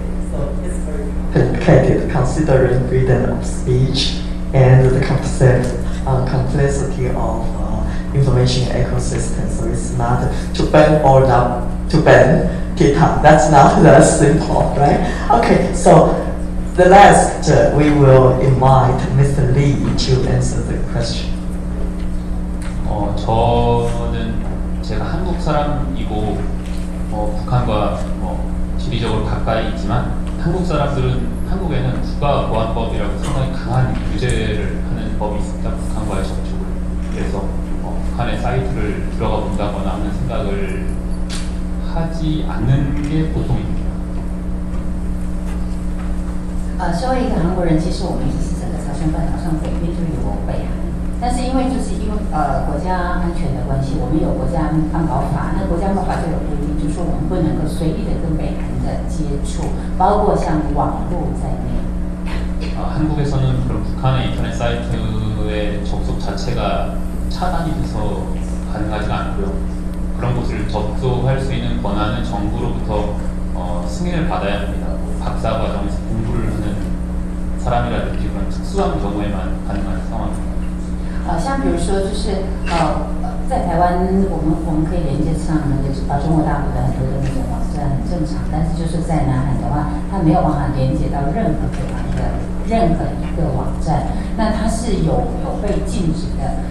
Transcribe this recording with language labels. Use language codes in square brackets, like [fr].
[en] So it's very complicated considering freedom of speech and the complexity of information ecosystem. So it's not to ban or not to ban TikTok. That's not that simple, right? Okay, so the last we will invite Mr. Lee to answer the question. [ko] 저는 제가 한국 사람이고 북한과 지리적으로 가까이 있지만 한국 사람들은 한국에는 국가보안법이라고 상당히 강한 규제를 하는 법이 있습니다. 북한과의 접촉을. 그래서 북한의 사이트를 들어가 본다거나 하는 생각을 하지 않는 게 보통입니다. [zh] 身为一个韩国人，其实我们也是整个朝鲜半岛上北边就有北韩，但是因为国家安全的关系，我们有国家安保法，那国家安保法就有规定，就是说我们不能够随意的跟北韩的接触，包括像网络在内。 [ko] 한국에서는 그런 북한의 인터넷 사이트의 접속 자체가 차단이 돼서 가능하지가 않고요. 그런 곳을 접속할 수 있는 권한은 정부로부터 승인을 받아야 합니다. 박사 과정에서 공부를 하는 사람이라든지 그런 특수한 경우에만 가능한 상황입니다. [zh] 像比如说就是在台湾我们可以连接上那个中国大陆的很多的那种网站很正常，但是就是在南韩的话，它没有办法连接到任何北韩的任何一个网站，那它是有被禁止的。